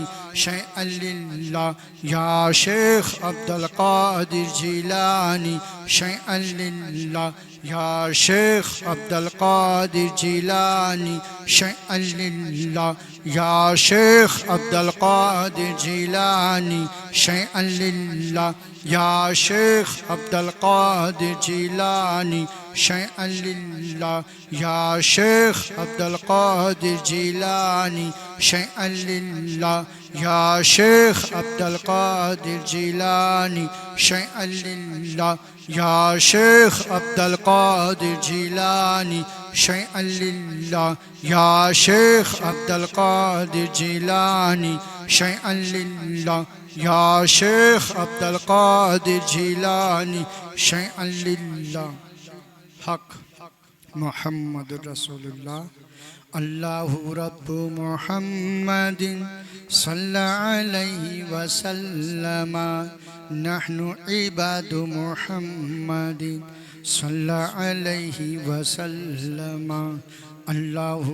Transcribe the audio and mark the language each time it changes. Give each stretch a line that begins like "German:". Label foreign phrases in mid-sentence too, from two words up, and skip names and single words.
Arabic: شيئا لله يا شيخ عبد القادر الجيلاني شيئا لله يا شيخ عبد القادر الجيلاني شيئا لله يا شيخ عبد القادر الجيلاني شيئا لله يا شيخ عبد القادر الجيلاني شيئا لله يا شيخ عبد القادر الجيلاني شيئا لله يا شيخ عبد القادر الجيلاني شيئا لله يا شيخ عبد القادر الجيلاني شيئا لله يا شيخ عبد القادر الجيلاني شيئا لله يا شيخ عبد القادر الجيلاني شيئا لله. حق محمد رسول الله الله رب محمد صلى الله عليه وسلم نحن عباد محمد صلى الله عليه وسلم الله